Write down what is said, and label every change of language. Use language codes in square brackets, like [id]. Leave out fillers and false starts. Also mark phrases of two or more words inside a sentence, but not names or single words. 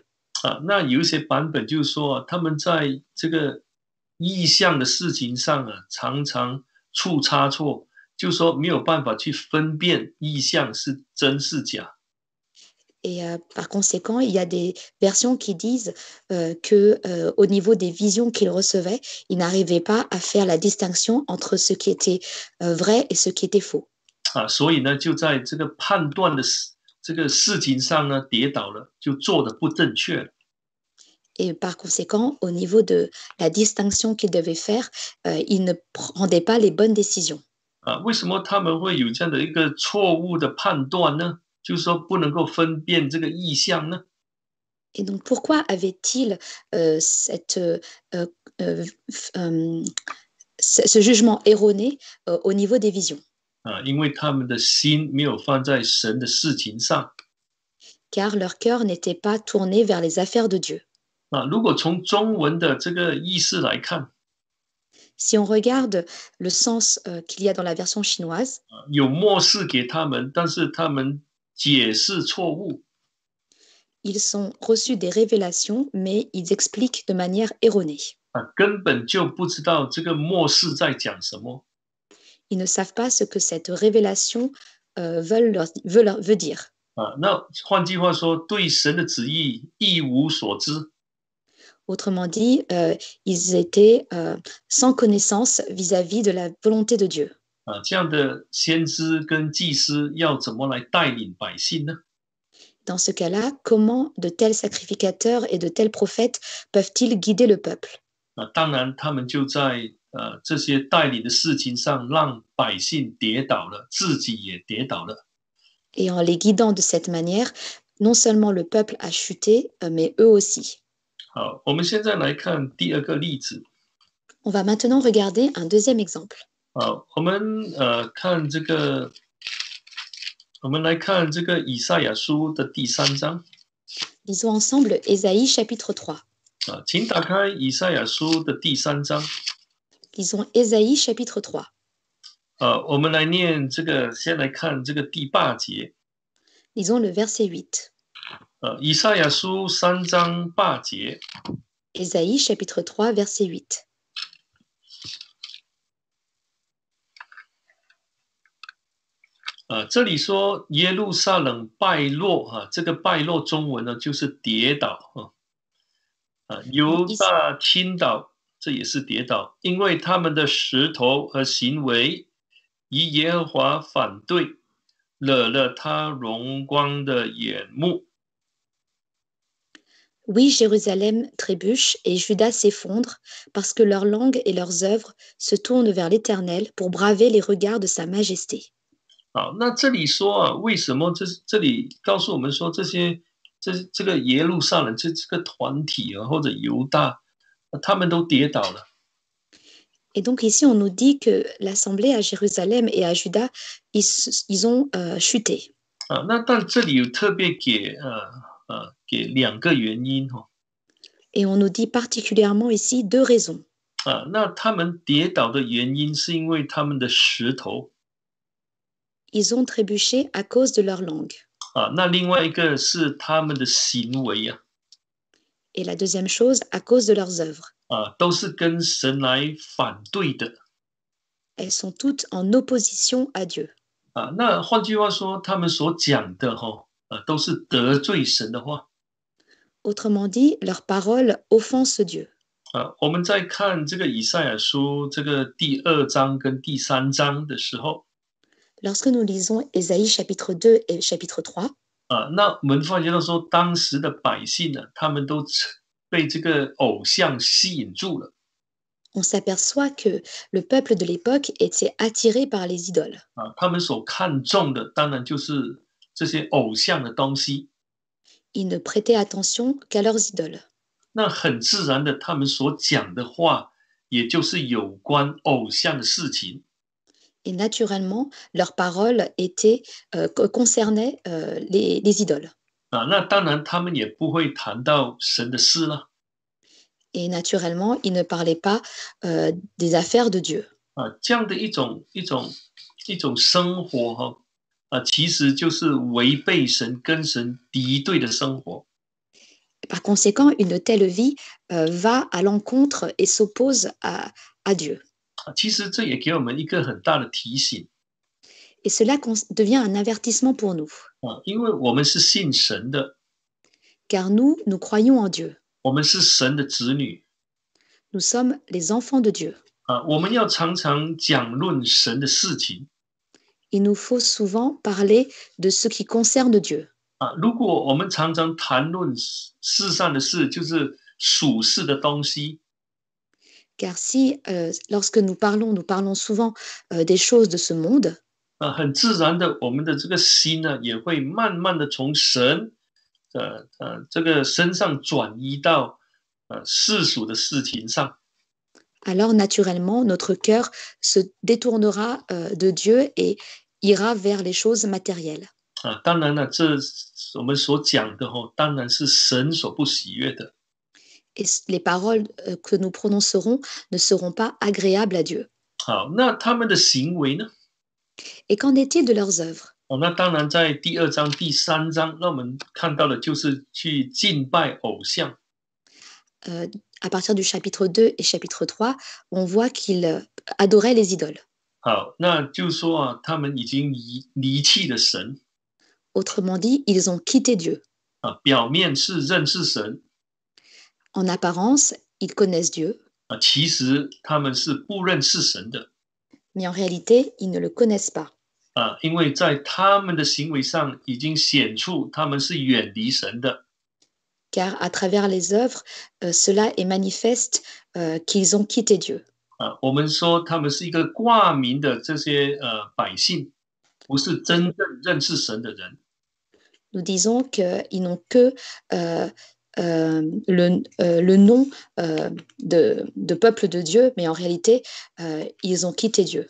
[zh] 那有一些版本就是说，他们在这个意象的事情上常常出差错。就说没有办法去分辨意象是真是假。 [fr] Et par conséquent, il y a des versions qui disent que au niveau des visions qu'ils recevaient, ils n'arrivaient pas à faire la distinction entre ce qui était vrai et ce qui était faux. [zh] 所以呢，就在这个判断的这个事情上呢，跌倒了，就做得不正确了。 [fr] Et par conséquent, au niveau de la distinction qu'ils devaient faire, ils ne prenaient pas les bonnes décisions. [zh] 为什么他们会有这样的一个错误的判断呢？就是说不能够分辨这个意象呢？ [fr] Et donc, pourquoi avait-il ce jugement erroné au niveau des visions? [zh] 因为他们的心没有放在神的事情上。 [fr] Car leur cœur n'était pas tourné vers les affaires de Dieu. [zh] 如果从中文的这个意思来看， [fr] Si on regarde le sens qu'il y a dans la version chinoise, [zh] 有默示给他们，但是他们解释错误。 [fr] ils ont reçu des révélations, mais ils expliquent de manière erronée. [zh] 根本就不知道这个默示在讲什么。 [fr] Ils ne savent pas ce que cette révélation veut dire. [zh] 那换句话说，对神的旨意一无所知。 [fr] Autrement dit, ils étaient sans connaissance vis-à-vis de la volonté de Dieu. [zh] 这样的先知跟祭司要怎么来带领百姓呢？ [fr] Dans ce cas-là, comment de tels sacrificateurs et de tels prophètes peuvent-ils guider le peuple? [zh] 当然，他们就在这些带领的事情上，让百姓跌倒了，自己也跌倒了。 [fr] Et en les guidant de cette manière, non seulement le peuple a chuté, mais eux aussi. [zh] 好，我们现在来看第二个例子。 [fr] On va maintenant regarder un deuxième exemple. [zh] 好，我们来看这个以赛亚书的第3章。 [fr] Lisons ensemble Ésaïe chapitre 3. [zh] 请打开以赛亚书的第3章。 [fr] Lisons Ésaïe chapitre 3. [zh] 我们来念这个，先来看这个第8节。 [fr] Lisons le verset 8. [zh] 以赛亚书3章8节。 [fr] Ésaïe chapitre 3 verset 8. [zh] 这里说耶路撒冷败落，这个败落中文呢就是跌倒，犹大倾倒，这也是跌倒，因为他们的石头和行为与耶和华反对，惹了他荣光的眼目。 [fr] Oui, Jérusalem trébuche et Juda s'effondre parce que leur langue et leurs œuvres se tournent vers l'Éternel pour braver les regards de sa majesté. [zh] 好，那这里说为什么这里告诉我们说这个耶路撒冷这个团体或者犹大，他们都跌倒了。 [fr] Et donc ici, on nous dit que l'assemblée à Jérusalem et à Juda, ils ont chuté. [zh] 那但这里有特别给2个原因。 [fr] Et on nous dit particulièrement ici 2 raisons. [zh] 那他们跌倒的原因是因为他们的石头。 [fr] Ils ont trébuché à cause de leur langue. [zh] 那另外一个是他们的行为。 [fr] Et la deuxième chose, à cause de leurs œuvres. [zh] 都是跟神来反对的。 [fr] Elles sont toutes en opposition à Dieu. [zh] 那换句话说，他们所讲的都是得罪神的话。 [fr] Autrement dit, leurs paroles offensent Dieu. [zh] 我们在看这个以赛亚书这个第2章跟第3章的时候， [fr] Lorsque nous lisons Ésaïe chapitre 2 et chapitre 3, [zh] 那我们发觉到说，当时的百姓呢，他们都被这个偶像吸引住了。 [fr] on s'aperçoit que le peuple de l'époque était attiré par les idoles. [zh] 他们所看重的当然就是这些偶像的东西。 [fr] Ils ne prêtaient attention qu'à leurs idoles. [zh] 那很自然的，他们所讲的话，也就是有关偶像的事情。 [fr] Et naturellement, leurs paroles concernaient les idoles. [zh] 那当然，他们也不会谈到神的事了。 [fr] Et naturellement, ils ne parlaient pas des affaires de Dieu. [zh] 这样的一种生活其实就是违背神、跟神敌对的生活。 [fr] Par conséquent, une telle vie va à l'encontre et s'oppose à Dieu. [zh] 其实这也给我们一个很大的提醒。 [fr] Et cela devient un avertissement pour nous. [zh] 因为我们是信神的， [fr] Car nous croyons en Dieu. [zh] 我们是神的子女。 [fr] Nous sommes les enfants de Dieu. [zh] 我们要常常讲论神的事情。 [fr] Il nous faut souvent parler de ce qui concerne Dieu. [zh] 如果我们常常谈论世上的事，就是属世的东西。 [fr] Car si, lorsque nous parlons souvent des choses de ce monde, [zh] 很自然的，我们的这个心呢，也会慢慢的从神这个身上转移到世俗的事情上。 [fr] alors naturellement, notre cœur se détournera de Dieu et ira vers les choses matérielles. [zh] 当然了，这我们所讲的当然是神所不喜悦的。 [fr] et les paroles que nous prononcerons ne seront pas agréables à Dieu. [zh] 好，那他们的行为呢？ [fr] Et qu'en est-il de leurs œuvres? [zh] 那当然在第2章、第3章，那我们看到的就是去敬拜偶像。 [fr] À partir du chapitre 2 et chapitre 3, on voit qu'ils adoraient les idoles. [zh] 好，那就说啊，他们已经离弃了神 [fr] Autrement dit, ils ont quitté Dieu. [zh] 啊，表面是认识神 [fr] En apparence, ils connaissent Dieu, [zh] 啊，其实他们是不认识神的 [fr] mais en réalité, ils ne le connaissent pas. [zh] 啊，因为在他们的行为上已经显出他们是远离神的 [fr] Car à travers les œuvres, cela est manifeste qu'ils ont quitté Dieu. 啊。 [zh] 我们说他们是一个挂名的这些百姓，不是真正认识神的人。 [fr] Nous disons qu'ils n'ont que le nom de peuple de Dieu, mais en réalité, ils ont quitté Dieu.